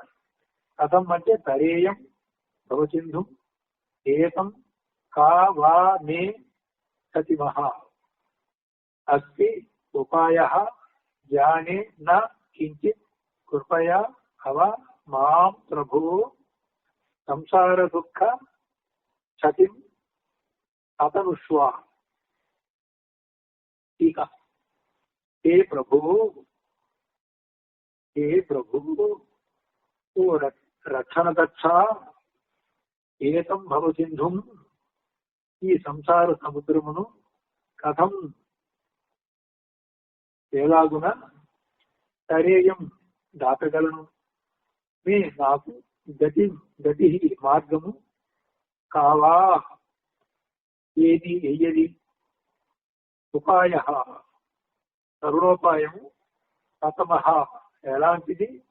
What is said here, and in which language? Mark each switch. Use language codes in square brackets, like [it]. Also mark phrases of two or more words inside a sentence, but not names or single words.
[sa] కథం అంటే తరేయం భవసింధు ఏతం కా వా మే సతిమః అస్తి ఉపాయః జ్ఞానే న కించిత్ కృపయా అవ మాం ప్రభో సంసార దుఃఖ క్షతిం అతనుష్వా. [te] టీకా. [sa] हे प्रभु ओ रक्षण दक्षा ఏతం భవ సింధుం [te] ఈ సంసార సముద్రమును [sa] కథం [te] ఎలాగున తరేయం దాటగలను మే నాకు గతి మార్గము కావా ఏది ఎయ్యది ఉపాయ తరుణోపాయము కథమః ఎలాంటిది